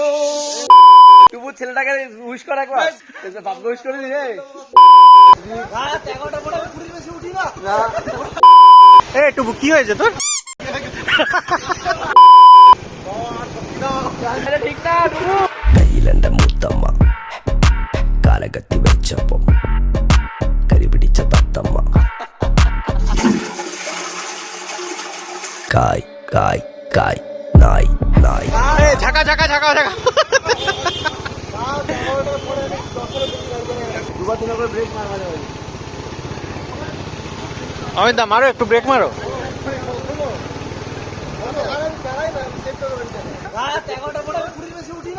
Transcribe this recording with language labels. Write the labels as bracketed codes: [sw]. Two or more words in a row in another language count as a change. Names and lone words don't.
[bn] টুবু ছেলেটাকে উইশ কর একবার, বাপকে উইশ করে দিলে। রাত 11টার পরে আমি পুরীর বেশি উঠি না। এ টুবু কি হয়েছে তোর? ঠিক না টুবু? [ml] കയ്യിലെന്റെ മുത്തമ്മ കാലകത്തി വെച്ചപ്പോ കരിപിടിച്ച തത്തമ്മ കായ് കായ് കായ് നായ് നായ് [bn] এ ঝাঁকা ঝাঁকা ঝাঁকা ঝাঁকা। দুবার তিনবার করে ব্রেক মার মাঝে মাঝে। অমিত দা মারো, একটু ব্রেক মারো। রাত 11টার পরে আমি পুরীর বেশি উঠি না।